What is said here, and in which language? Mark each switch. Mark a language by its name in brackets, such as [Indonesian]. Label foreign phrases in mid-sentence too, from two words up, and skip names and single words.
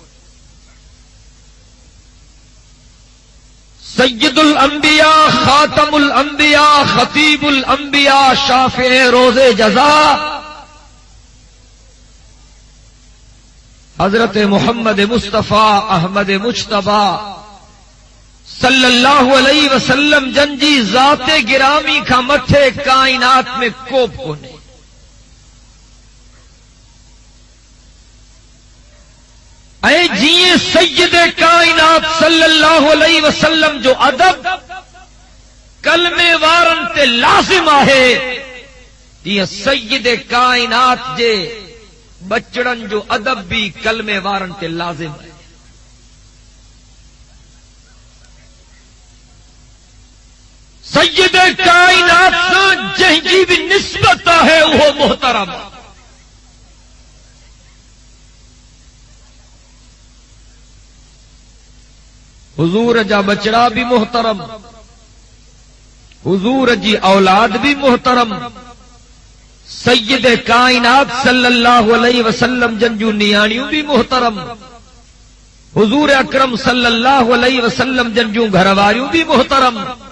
[Arabic] سيد الأنبياء، خاتم الأنبياء، خطيب الأنبياء, [Sindhi] शाफ़िए रोज़े जज़ा हजरत मोहम्मद मुस्तफा अहमद मुज्तबा [Arabic] صلى الله عليه وسلم [Sindhi] जन जी ज़ाते गिरामी खां मथे काइनात में को बि कोन्हे। ऐं जीअं सय्यद काइनात [Arabic] صلى الله عليه وسلم [Sindhi] जो अदब کلمے وارن تے لازم آہے تیہ سید کائنات جے بچڑن جو ادب بھی کلمے وارن تے لازم ہے. [Urdu] سید کائنات سے جہیں جی بھی نسبت ہے وہ محترم. [Sindhi] حضور جا بچڑا بھی محترم، حضور جی اولاد بھی محترم، سید کائنات [Arabic] صلی اللہ علیہ وسلم [Sindhi] جنجو نیانیوں بھی محترم، حضور اکرم [Arabic] صلی اللہ علیہ وسلم [Sindhi] جنجو گھرواریوں بھی محترم،